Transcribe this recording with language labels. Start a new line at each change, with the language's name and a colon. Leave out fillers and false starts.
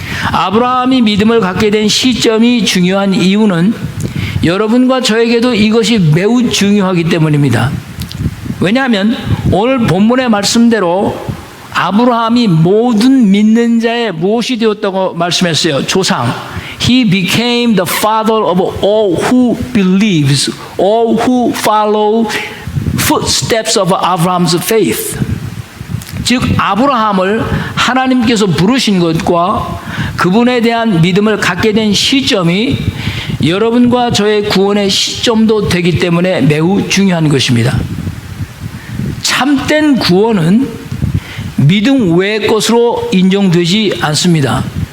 Korean: 아브라함이 믿음을 갖게 된 시점이 중요한 이유는 여러분과 저에게도 이것이 매우 중요하기 때문입니다. 왜냐하면 오늘 본문의 말씀대로 아브라함이 모든 믿는 자의 무엇이 되었다고 말씀했어요? 조상.
English: He became the father of all who believes, all who follow footsteps of Abraham's faith.
Korean: 즉 아브라함을 하나님께서 부르신 것과 그분에 대한 믿음을 갖게 된 시점이 여러분과 저의 구원의 시점도 되기 때문에 매우 중요한 것입니다. 참된 구원은 믿음 외의 것으로 인정되지 않습니다.